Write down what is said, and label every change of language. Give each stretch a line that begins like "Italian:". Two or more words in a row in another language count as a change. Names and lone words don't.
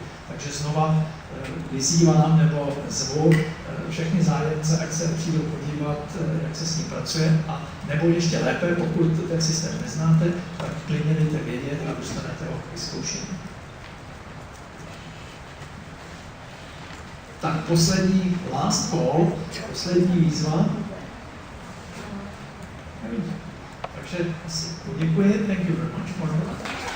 Czech: Takže znova vyzývám nebo zvu všechny zájemce, ať se přijdou podívat, jak se s ním pracuje, a nebo ještě lépe, pokud ten systém neznáte, tak klidně dejte vědět a dostanete ho k vyzkoušení. Tak poslední
English: last call,
Czech: poslední výzva. Takže asi poděkuji.
English: Thank you very much for that.